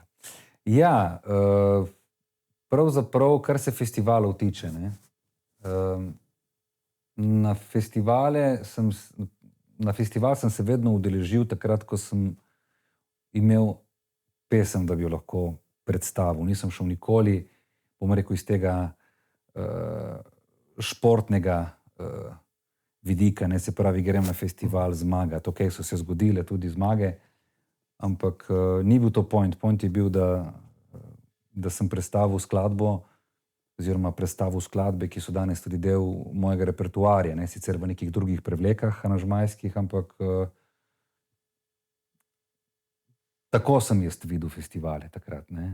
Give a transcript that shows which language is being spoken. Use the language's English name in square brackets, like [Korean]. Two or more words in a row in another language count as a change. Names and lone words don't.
[Slovenian] Ja, pravzaprav, kar se festivalov tiče, ne, na festival sem se vedno udeležil takrat, ko sem imel pesem, da bi jo lahko predstavil. Nisem šel nikoli, bom rekel, iz tega športnega vidika, ne, se pravi, grem na festival zmagati. Ok, so se zgodile tudi zmage, ampak ni bil to point. Point je bil, da sem predstavil skladbo oziroma predstavil skladbe, ki so danes tudi del mojega repertoarja, ne, sicer v nekih drugih prevlekah aranžmajskih, ampak tako sem jaz videl festivale takrat, ne.